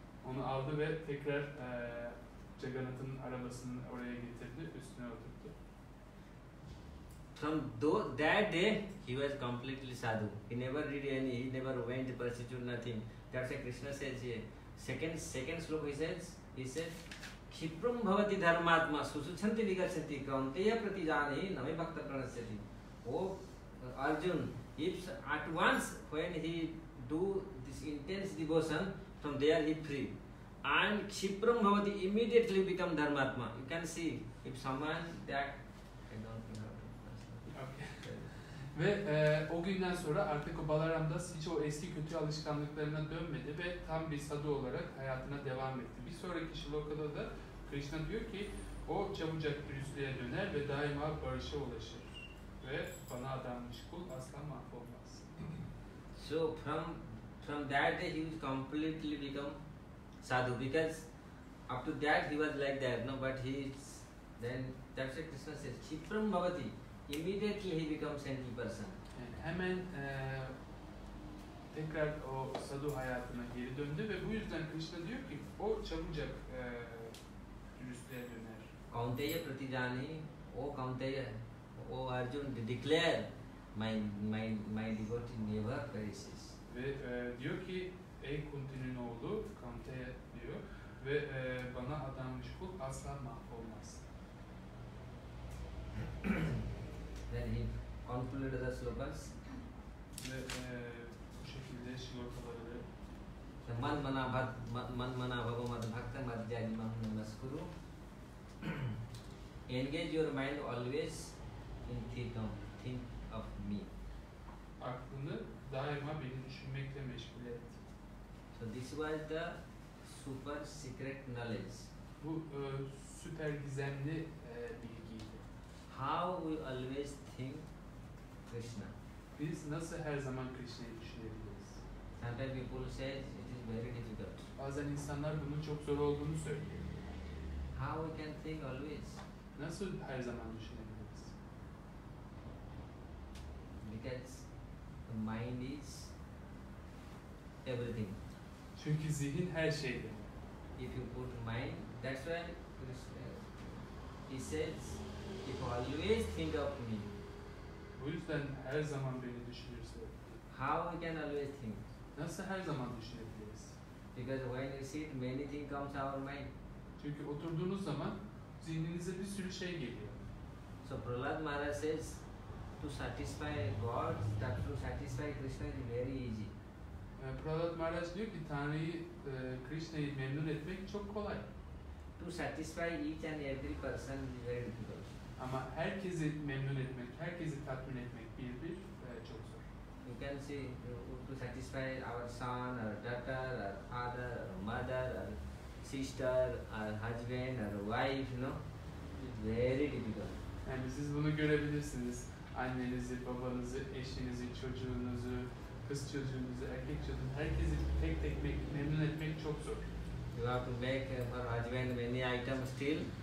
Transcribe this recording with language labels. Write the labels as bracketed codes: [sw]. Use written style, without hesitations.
[tr] Onu aldı ve tekrar Jagannath'ın arabasını oraya getirdi, üstüne oturttu. [en] From that day, he was completely sadhu. He never did he never went to prostitute, nothing. That's why Krishna says here. Second sloka he says, [sa] Kshipram bhavati dharmatma susuchanti vigarsati kaunteya pratijani name bhakta pranasyati. [en] Oh, Arjun, if at once when he do this intense devotion, from there he free. And [sa] Kshipram bhavati [en] immediately become dharmatma. You can see, if someone that, I don't know how to translate. [tr] Ve o günden sonra artık o Balaram Das hiç o eski kötü alışkanlıklarına dönmedi ve tam bir sadhu olarak hayatına devam etti. Bir sonraki şlokada da Krishna diyor ki o çabucak dürüstlüğe döner ve daima barışa ulaşır. Ve bana adanmış kul asla mahvolmaz. [en] So from that day he was completely become sadhu, because up to that he was like that, no, but then that's why Krishna says [sa] Kshipram bhavati, [en] immediately he becomes saintly person. [tr] Yani hemen tekrar o sadhu hayatına geri döndü ve bu yüzden Krishna diyor ki o çabucak dürüstlüğe döner. [sa] Kaunteya pratijani, [en] O Kaunteya, O Arjun, declare my devotee never perishes. [tr] Ve diyor ki ey Kunti'nin oğlu Kaunteya diyor ve bana adanmış kul asla mahvolmaz. [en] Then he concluded the slokas. [tr] Ve bu şekilde şlokaları [sa] Man mana bhava mad bhakta mad jani maham namaskuru. [en] Engage your mind always in think of me. [tr] aklını daima beni düşünmekle meşgul et. [en] So this was the super secret knowledge. [tr] Bu süper gizemli bilgiydi. [en] How we always think Krishna. [tr] Biz nasıl her zaman Krishna'yı düşünebiliriz? [en] Sometimes people say it is very difficult. [tr] Bazen insanlar bunun çok zor olduğunu söylüyor. [en] How we can think always? [tr] Nasıl her zaman düşünebiliriz? [en] Because the mind is everything. [tr] Çünkü zihin her şeyde. [en] If you put mind, that's why Krishna, he says, if always think of me. [tr] Bu yüzden her zaman beni düşünürse. [en] How we can always think? [tr] Nasıl her zaman düşünebiliriz? [en] Because when you sit, many things comes our mind. [tr] Çünkü oturduğunuz zaman zihninize bir sürü şey geliyor. [en] So Prahlad Maharaj says, to satisfy God, to satisfy Krishna is very easy. [tr] Prahlad Maharaj diyor ki Tanrı'yı, Krishna'yı memnun etmek çok kolay. [en] To satisfy each and every person is very difficult. [tr] Ama herkesi memnun etmek, herkesi tatmin etmek bir çok zor. [en] You can see, to satisfy our son, our daughter, our father, our mother, our sister, our husband, our wife, you know, it's very difficult. [tr] Yani siz bunu görebilirsiniz. Annenizi, babanızı, eşinizi, çocuğunuzu, kız çocuğunuzu, erkek çocuğunuzu, herkesi tek tek memnun etmek çok zor. [en] You have to make for husband many items still.